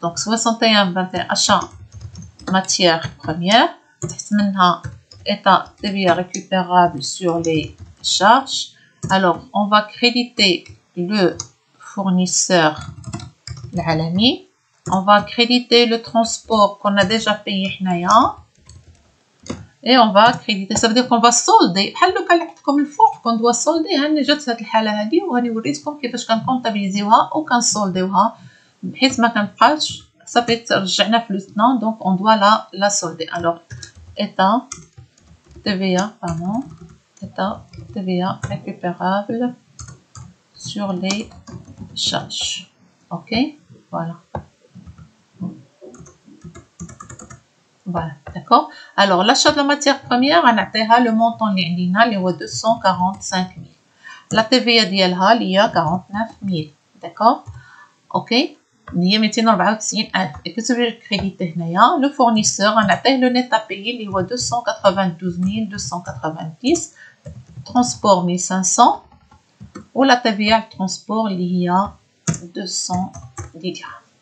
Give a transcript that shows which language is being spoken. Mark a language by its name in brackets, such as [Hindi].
[French] Donc 61,21 achat matière première, [Arabic] تحت منها [French] état TVA récupérable sur les charges. Alors on va créditer le fournisseur العالمي. On va créditer le transport qu'on a déjà payé حنايا. Et on va créditer, ça veut dire qu'on va solder. [Arabic] بحال لو كان عطيتكم الفوق كون دوا solder. هاني جات هاد الحالة هادي وغادي نوريكم كيفاش كنكونطابيليزيوها وكنسولديوها بحيث ما كنبقاش صافي ترجعنا فلوسنا. [French] Donc on doit la solder. Alors état TVA, pardon, état TVA récupérable sur les charges. Ok, voilà. Voilà, d'accord. Alors, l'achat de la matière première, on a le montant [Arabic] اللي هو [French] 245 000. [Arabic] La TVA ديالها اللي هي 49 000. [French] D'accord. OK. [Arabic] اللي هي [French] 294 000. Et que ça veut dire créditer هنايا le fournisseur on a le net à payer [Arabic] اللي هو [French] 292 290. Transport 1500. Ou la TVA transport [Arabic] اللي هي [French] 200 dirhams.